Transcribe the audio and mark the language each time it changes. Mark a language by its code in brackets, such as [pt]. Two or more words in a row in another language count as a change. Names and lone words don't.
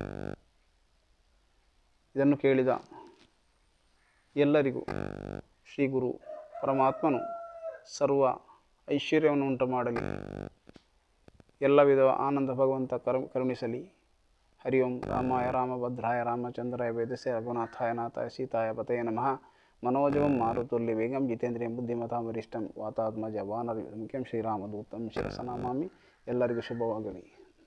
[kn] ಇದನ್ನು ಕೇಳಿದ ಎಲ್ಲರಿಗೂ ಶ್ರೀ ಗುರು ಪರಮಾತ್ಮನು ಸರ್ವ ಐಶ್ವರ್ಯವನ್ನು ಉಂಟು ಮಾಡಲಿ, ಎಲ್ಲ ವಿಧದ ಆನಂದ ಭಗವಂತ ಕರುಣಿಸಲಿ. ಹರಿ ಓಂ. [sa] ರಾಮಾಯ ರಾಮಭದ್ರಾಯ ರಾಮಚಂದ್ರಾಯ ವೇದಸ್ಯ ರಘುನಾಥಾಯ ನಾಥಾಯ ಸೀತಾಯ ಪತಯೇ ನಮಃ. मनोजवं मारुतुल्य वेगं जितेन्द्रियं बुद्धिमतां वरिष्ठं वातात्मज वानर मुख्यं ಶ್ರೀರಾಮದೂತಂ ಶಿರಸ ನಮಾಮಿ. [kn] ಎಲ್ಲರಿಗೂ ಶುಭವಾಗಲಿ.